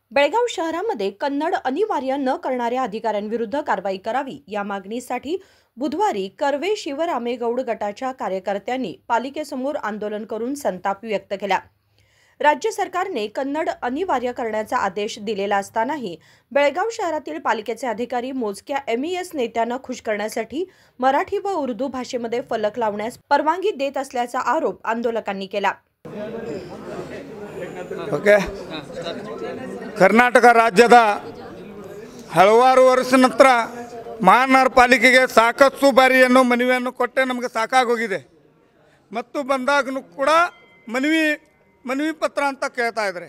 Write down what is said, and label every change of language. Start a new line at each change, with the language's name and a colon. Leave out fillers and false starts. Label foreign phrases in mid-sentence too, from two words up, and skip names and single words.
Marathi: बेळगाव शहरामध्ये कन्नड अनिवार्य न करणाऱ्या अधिकाऱ्यांविरुद्ध कारवाई करावी या मागणीसाठी बुधवारी कर्वे शिवरामेगौड गटाच्या कार्यकर्त्यांनी पालिकेसमोर आंदोलन करून संताप व्यक्त केला। राज्य सरकारने कन्नड अनिवार्य करण्याचा आदेश दिलेला असतानाही बेळगाव शहरातील पालिकेचे अधिकारी मोजक्या एमईएस नेत्यांना खुश करण्यासाठी मराठी व उर्दू भाषेमध्ये फलक लावण्यास परवानगी देत असल्याचा आरोप आंदोलकांनी केला।
Kannada: ಓಕೆ ಕರ್ನಾಟಕ ರಾಜ್ಯದ ಹಲವಾರು ವರ್ಷ ನಂತರ ಮಹಾನಗರ ಪಾಲಿಕೆಗೆ ಸಾಕಷ್ಟು ಬಾರಿಯನ್ನು ಮನವಿಯನ್ನು ಕೊಟ್ಟೆ ನಮಗೆ ಸಾಕಾಗೋಗಿದೆ ಮತ್ತು ಬಂದಾಗನೂ ಕೂಡ ಮನವಿ ಪತ್ರ ಅಂತ ಕೇಳ್ತಾ ಇದ್ದಾರೆ।